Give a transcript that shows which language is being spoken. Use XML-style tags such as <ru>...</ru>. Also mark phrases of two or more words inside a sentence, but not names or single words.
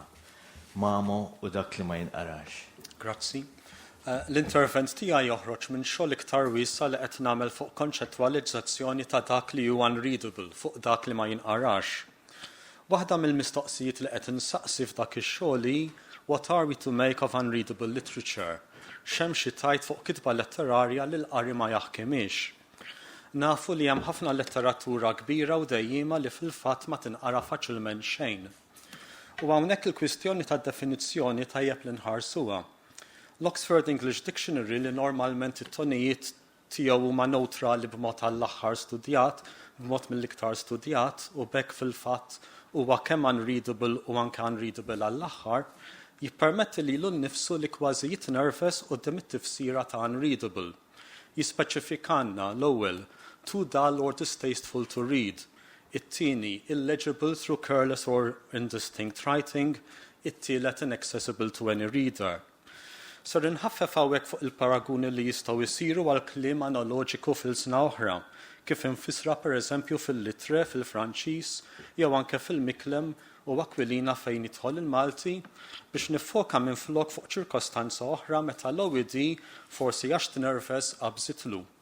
<mt>Mamo u dak li ma jinqarax. Grazzi. L-intervent tiegħi joħroġ minn xogħol iktar wiesa li qed nagħmel fuq konċettwalizzazzjoni ta' dak li huwa unreadable, fuq dak li ma jinqarax. Waħda mill-mistoqsijiet li qed insaqsi f'dak ix-xogħol hi</mt> <en>what are we to make of unreadable literature?</en> <mt>X'hemm xi tajt fuq kitba letterarja li l-qari ma jaħkimix. Nafu li hemm ħafna letteratura kbira u dejjima li fil-fatt ma tinqara faċilment xejn. U hawnhekk il-kwistjoni tad-definizzjoni tajjeb li nħarsuha. L-Oxford English Dictionary li normalment it-tonijiet tiegħu huma neutrali b'mod għall-aħħar studjat, b'mod mill-iktar studjat u bekk fil-fatt huwa kemm unreadable u anke unreadable għall-aħħar, jippermetti lilu nnifsu li kważi jitnerves quddiem it-tifsira ta' unreadable. Jispeċifikanna l-ewwel</mt> <en>too dull or distasteful to read,</en> <mt>it-tieni</mt> <en>illegible through careless or indistinct writing,</en> <mt>it-tielet</mt> <en>inaccessible to any reader.</en> <mt>Ser inħaffef hawnhekk fuq il-paraguni li jistgħu jsiru għal kliem analoġiku fil-sna oħra, kif infisra pereżempju fil-litre fil-Franċiż jew anke fil-Miklem u Aquilina fejn jidħol il-Malti biex nifoka minn flok fuq ċirkostanza oħra meta l-OED forsi għax nervous qabżitlu.</mt>